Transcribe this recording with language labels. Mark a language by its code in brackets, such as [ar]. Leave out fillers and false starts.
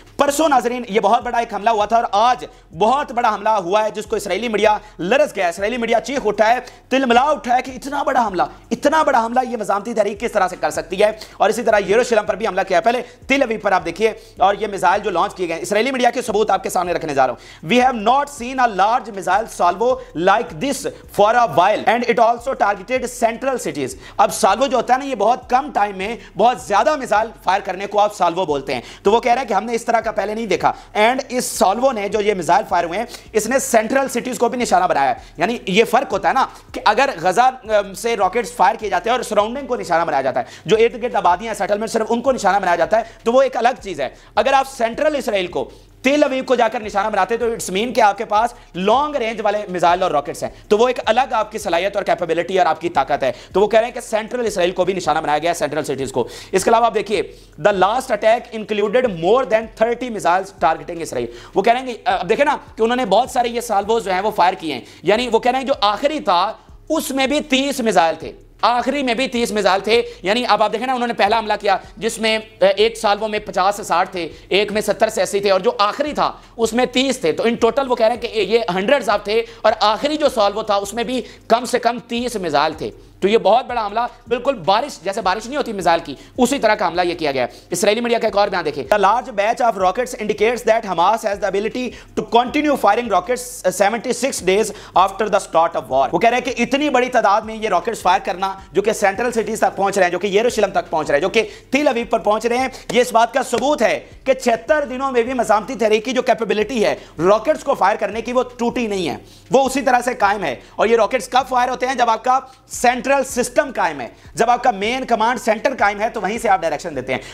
[ur] پرسوں ناظرین یہ بہت بڑا ایک حملہ ہوا تھا, اور آج بہت بڑا حملہ ہوا ہے جس کو اسرائیلی میڈیا لرز گیا. اسرائیلی میڈیا چیخ اٹھا ہے, تلملا اٹھا ہے کہ اتنا بڑا حملہ یہ مزاحمتی تحریک کس طرح سے کر سکتی ہے. اور اسی طرح یروشلم پر بھی حملہ کیا ہے. پہلے تل اویو پر آپ دیکھیے, اور یہ میزائل جو لانچ کیے گئے, اسرائیلی میڈیا کے ثبوت آپ کے سامنے رکھنے جا رہا ہوں. [en] We have not seen a large missile salvo like this for a while and it also targeted central cities. [ur] اب سالوو جو ہوتا ہے نا, یہ بہت کم ٹائم میں بہت زیادہ میزائل فائر کرنے کو آپ سالوو بولتے ہیں. تو وہ کہہ رہے ہیں کہ ہم نے اس طرح کا پہلے نہیں دیکھا. اینڈ اس سالوو نے جو یہ میزائل فائر ہوئے ہیں, اس نے سینٹرل سٹیز کو بھی نشانہ بنایا ہے. یعنی یہ فرق ہوتا ہے نا کہ اگر غزہ سے راکٹس فائر کیے جاتے ہیں اور سراؤنڈنگ کو نشانہ بنایا جاتا ہے, جو ارد گرد آبادیاں سیٹلمنٹ صرف ان کو نشانہ بنایا جاتا ہے, تو وہ ایک الگ چیز ہے. اگر آپ سینٹرل اسرائیل کو تل اویو کو جا کر نشانہ بناتے تو اٹس مین کہ آپ کے پاس لانگ رینج والے میزائل اور راکٹس ہیں, تو وہ ایک الگ آپ کی صلاحیت اور کیپیبلٹی اور آپ کی طاقت ہے. تو وہ کہہ رہے ہیں کہ سینٹرل اسرائیل کو بھی نشانہ بنایا گیا ہے, سینٹرل سٹیز کو. [en] اس کے علاوہ آپ دیکھیے, the last attack included more than 30 missiles targeting Israel. [ur] وہ کہہ رہے ہیں کہ اب دیکھیں نا کہ انہوں نے بہت سارے یہ سالووز جو ہیں وہ فائر کیے ہیں. یعنی وہ کہہ رہے ہیں جو آخری تھا اس میں بھی 30 میزائل تھے, آخری میں بھی 30 میزائل تھے. یعنی اب آپ دیکھیں نا, انہوں نے پہلا حملہ کیا جس میں ایک سالوو میں 50 سے 60 تھے, ایک میں 70 سے 80 تھے, اور جو آخری تھا اس میں 30 تھے. تو ان ٹوٹل وہ کہہ رہے ہیں کہ یہ ہنڈریڈز آف تھے, اور آخری جو سالوو تھا اس میں بھی کم سے کم 30 میزائل تھے. تو یہ بہت بڑا حملہ, بالکل بارش جیسے بارش نہیں ہوتی میزائل کی, اسی طرح کا حملہ یہ کیا گیا. اسرائیلی میڈیا کا ایک اور بیان دیکھیں. [en] The large batch of rockets indicates that Hamas has the ability to continue firing rockets 76 days after the start of war. [ur] وہ کہہ رہے ہیں کہ اتنی بڑی تعداد میں یہ راکٹس فائر کرنا جو کہ سینٹرل سٹیز تک پہنچ رہے ہیں, جو کہ یروشلم تک پہنچ رہے ہیں, جو کہ تل اویو پر پہنچ رہے ہیں, یہ اس بات کا ثبوت ہے کہ 76 دنوں میں بھی مزاحمتی تحریک کی جو کیپیبلٹی ہے راکٹس کو فائر کرنے کی, وہ ٹوٹی نہیں ہے, وہ اسی طرح سے قائم ہے. اور یہ راکٹس کب فائر ہوتے ہیں؟ جب آپ کا سینٹرل سسٹم قائم ہے, جب آپ کا مین کمانڈ سینٹر قائم ہے, تو وہیں سے آپ ڈائریکشن دیتے ہیں.